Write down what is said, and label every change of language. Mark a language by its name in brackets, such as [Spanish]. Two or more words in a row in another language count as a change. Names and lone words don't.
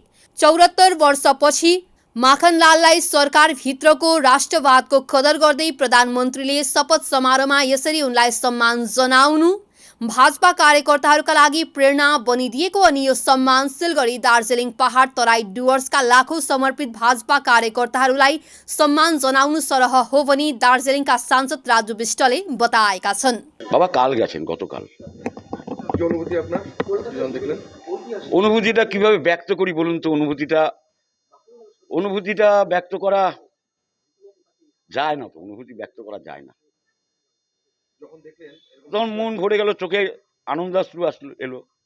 [Nepali] 74 वर्षपछि माखनलाललाई सरकारभित्रको राष्ट्रवादको कदर गर्दै प्रधानमन्त्रीले शपथ समारोहमा यसरी उनलाई सम्मान जनाउनु भाजपा कार्यकर्ताहरूका लागि प्रेरणा बनिदिएको अनि यो सम्मान सिलगढी, दार्जिलिङ, पहाड तराई डुवर्सका लाखौं समर्पित भाजपा कार्यकर्ताहरूलाई सम्मान जनाउनु सरह हो भनी दार्जिलिङका सांसद राजु विष्टले बताएका छन्। [Bangla] বাবা কাল গেছেন গতকাল। কি অনুভূতি আপনার যখন দেখলেন? অনুভূতিটা কিভাবে ব্যক্ত করি বলুন তো? অনুভূতিটা ব্যক্ত করা যায় না তো, অনুভূতি ব্যক্ত করা যায় না। যখন দেখলেন তখন মন ভরে গেল, চোখে আনন্দাশ্রু এলো।